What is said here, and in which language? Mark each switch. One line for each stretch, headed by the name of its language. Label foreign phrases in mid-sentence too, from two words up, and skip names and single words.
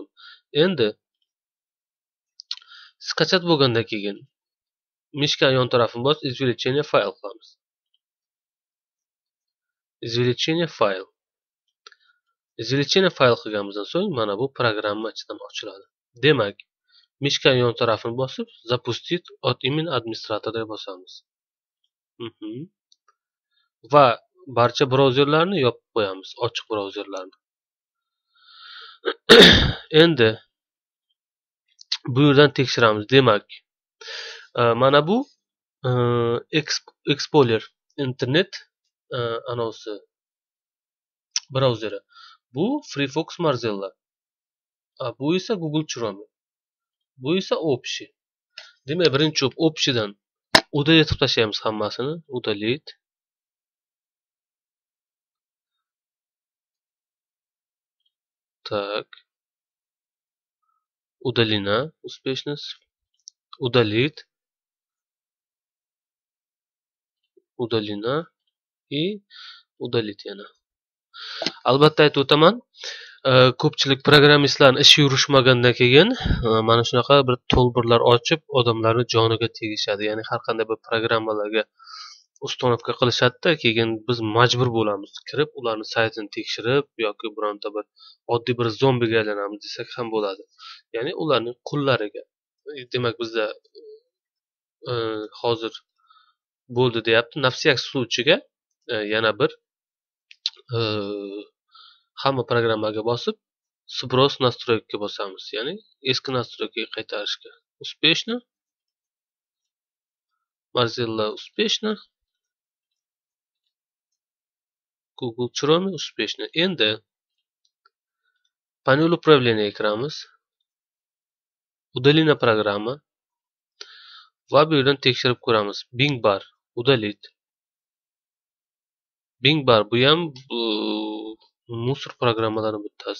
Uzbek: Endi skachat bo'lgandan keyin mishka yon tarafini bosib
Russian: извлечение fayl
Uzbek: qilamiz.
Russian: Извлечение fayl. Извлечение fayl
Uzbek: qilganimizdan so'ng mana bu programma ichidan ochiladi. Demak, mishka yon tarafini bosib
Russian: запустить от имени администратора
Uzbek: bosamiz. Va barcha brauzerlarni yopib qo'yamiz, ochiq brauzerlarni. Endi bu yerdan tekshiramiz. Demak, mana bu Explorer internet anosi brauzeri. Bu Firefox Mozilla. Bu esa Google Chrome. Bu esa Общий. Demak, birinchi Общийdan udalить qilib tashlaymiz hammasini. Udalить.
Russian: Так. Удалена успешно. Удалить. Удалена и удалить yana.
Uzbek: Albatta aytib o'taman, ko'pchilik programmistlarning ishi yurishmagandan keyin mana shunaqa bir toolbarlar ochib, odamlarni joniga tegishadi. Ya'ni har qanday bir programmalarga uстановка qilishadi-da, keyin biz majbur bo'lamiz kirib, ularni saytini tekshirib yoki bironta bir oddiy bir zombiga aylanamiz desak ham bo'ladi. Ya'ni ularning qullariga. Demak, bizda hozir bo'ldi deyapti. Nafsiyak случайga yana bir hamma programmaga bosib
Russian: сброс настройкаga
Uzbek: bosamiz. Ya'ni eski настройкаga qaytarishga.
Russian: Успешно. Mozilla успешно. Google Chrome успешно.
Uzbek: Endi
Russian: panel управления
Uzbek: kiramiz.
Russian: Удалена programma.
Uzbek: Va bu yerdan tekshirib ko'ramiz.
Russian: Bing bar, удалить.
Uzbek: Bing bar bu ham musor programmalarning bittasi.